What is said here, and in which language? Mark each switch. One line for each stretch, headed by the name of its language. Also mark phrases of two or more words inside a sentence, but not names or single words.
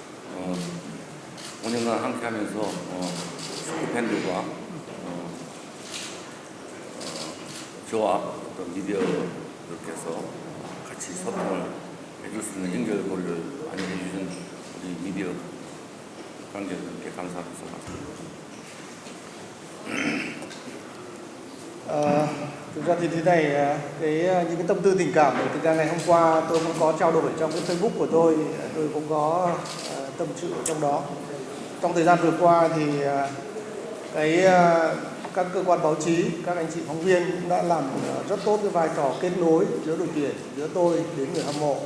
Korean: 5년간 함께 하면서, 축구 팬들과, 저와 어떤 미디어들께서 같이 소통을 해줄 수 있는 연결고리를 많이 해주신 우리 미디어 관계자들께 감사하면서 말씀드립니다.
Vietnamese: Thực ra thì thế này, những cái tâm tư tình cảm thì thực ra ngày hôm qua tôi cũng có trao đổi trong cái Facebook của tôi cũng có tâm sự trong đó. Trong thời gian vừa qua thì các cơ quan báo chí, các anh chị phóng viên cũng đã làm rất tốt cái vai trò kết nối giữa đội tuyển, giữa tôi đến người hâm mộ.